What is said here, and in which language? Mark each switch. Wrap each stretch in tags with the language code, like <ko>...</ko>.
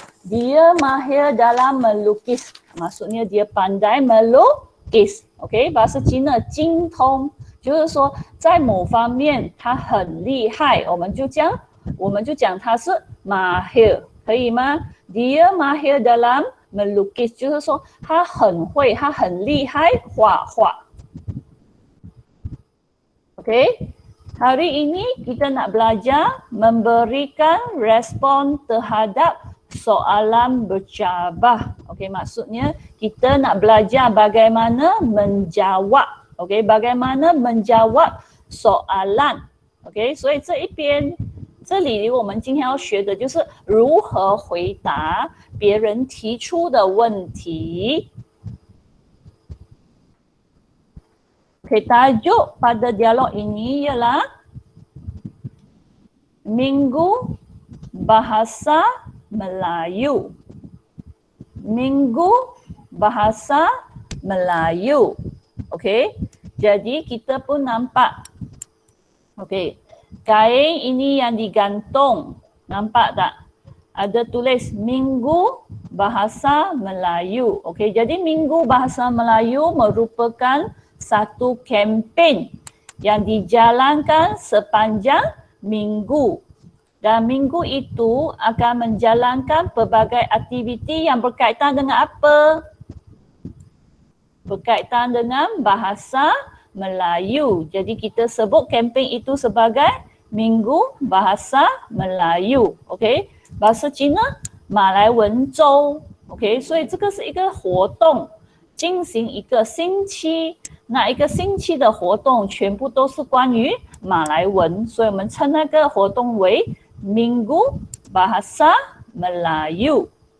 <ms>Dia mahir dalam melukis, maksudnya dia pandai melukis.</ms> <zh>OK， bahasa Cina 精通，就是说在某方面他很厉害，我们就讲他是mahir，可以吗？</zh> <ms>Dia mahir dalam</ms> <zh>melukis，就是说他很会，他很厉害画画。</zh> <ms>Okay, hari ini kita nak belajar memberikan respon terhadap soalan bercabah. Okay, maksudnya kita nak belajar bagaimana menjawab. Okay, bagaimana menjawab soalan.</ms> <zh>Okay, 所以这里我们今天要学的就是如何回答别人提出的问题。</zh> <ms>Okay, tajuk pada dialog ini ialah Minggu Bahasa Melayu. Minggu Bahasa Melayu. Okay, jadi kita pun nampak. Okay, kain ini yang digantung. Nampak tak? Ada tulis Minggu Bahasa Melayu. Okay, jadi Minggu Bahasa Melayu merupakan satu kempen yang dijalankan sepanjang minggu. Dan minggu itu akan menjalankan pelbagai aktiviti yang berkaitan dengan apa? Berkaitan dengan bahasa Melayu. Jadi kita sebut kempen itu sebagai Minggu Bahasa Melayu. Okay? Bahasa Cina, 马来文周。 Okay?</ms> <zh>所以这个是一个活动，进行一个星期。那一个星期的活动全部都是关于马来文，所以我们称那个活动为 Minggu Bahasa Melayu.</zh>